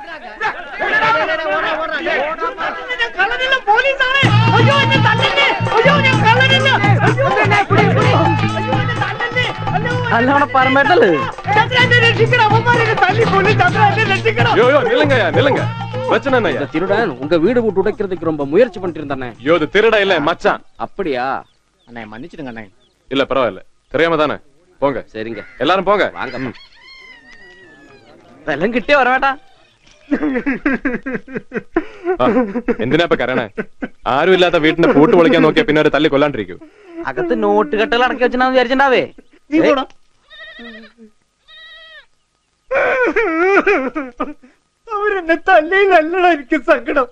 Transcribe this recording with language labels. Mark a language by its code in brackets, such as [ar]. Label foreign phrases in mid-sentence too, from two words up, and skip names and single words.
[ml] അല്ലവിടെ പറമ്പേട്ടല്ലേ [ta] திருடன் உங்க வீடு விட்டு உடைக்கிறதுக்கு ரொம்ப முயற்சி பண்ணிட்டு இருந்தானே. ஐயோ இது திருட இல்ல மச்சான். அப்படியா? அண்ணே மன்னிச்சிடுங்க அண்ணே. இல்ல பரவாயில்ல, தெரியாம தானே. போங்க. சரிங்க, எல்லாரும் போங்க. வாங்க. [ml] വെല്ലം കിട്ടിയ വരവേട്ടാ. എന്തിനാ ഇപ്പൊ കരയണേ? ആരും ഇല്ലാത്ത വീട്ടിന്റെ പൂട്ട് പൊളിക്കാൻ നോക്കിയാ പിന്നെ ഒരു തല്ലി കൊല്ലാണ്ടിരിക്കും. അകത്ത് നോട്ട് കെട്ടുകൾ അടക്കി വെച്ചാ വിചാരിച്ചിണ്ടാവേ. അവരെന്നെ തല്ലിയില്ലല്ലടാ എനിക്ക് സങ്കടം.